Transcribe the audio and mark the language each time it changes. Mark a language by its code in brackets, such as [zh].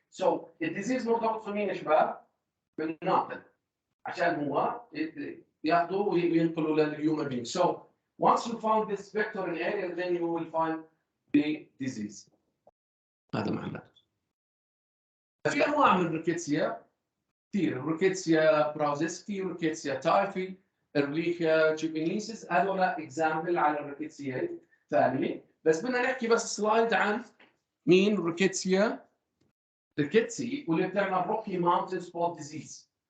[ar] So الديزيز مرتبط في مين يا شباب؟ بالناقل عشان هو ياخذوه وينقلوا للهيومن بينج. [en] So once you found this vector in area then you will find the disease. [ar] هذا معناه. في انواع من الريكيتسيا كثير، الريكيتسيا براوزيسكي، الريكيتسيا تايفي، الريكيا تشيبينيسيس، هذول اكزامبل على الريكيتسيا فاميلي. بس بدنا نحكي بس سلايد عن مين الريكيتسيا ريكيتسي واللي بتعمل روكي ماونتن سبوت ديزيز.